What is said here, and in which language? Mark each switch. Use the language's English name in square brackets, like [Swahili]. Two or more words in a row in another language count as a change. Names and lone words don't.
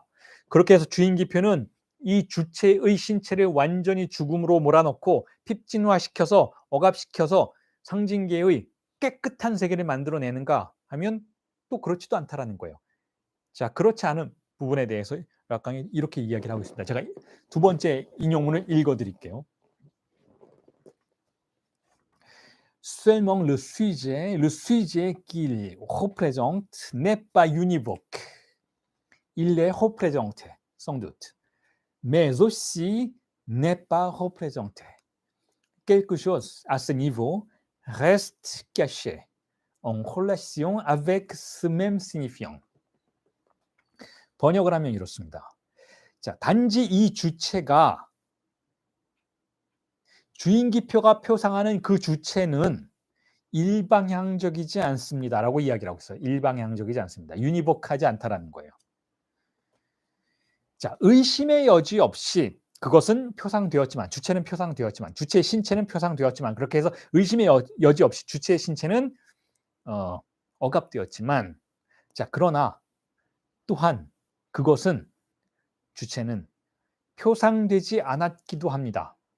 [Korean] 그렇게 해서 주인기표는 이 주체의 신체를 완전히 죽음으로 몰아넣고 핍진화시켜서 억압시켜서 상징계의 깨끗한 세계를 만들어내는가 하면 또 그렇지도 않다라는 거예요. 자, 그렇지 않은 부분에 대해서 락강이 이렇게 이야기를 하고 있습니다. 제가 두 번째 인용문을 읽어드릴게요. [French] Seulement le sujet qu'il représente n'est pas univoque. Il est représenté, sans doute, mais aussi n'est pas représenté. Quelque chose à ce niveau reste caché en relation avec ce même signifiant. [Korean] 번역을 하면 이렇습니다. 자, 단지 이 주체가 주인기표가 표상하는 그 주체는 일방향적이지 않습니다라고 이야기를 하고 있어요. 일방향적이지 않습니다. 유니복하지 않다라는 거예요. 자, 의심의 여지 없이 그것은 표상되었지만, 주체는 표상되었지만, 주체의 신체는 표상되었지만, 그렇게 해서 의심의 여지 없이 주체의 신체는 억압되었지만, 자, 그러나 또한 그것은, 주체는 표상되지 않았기도 합니다.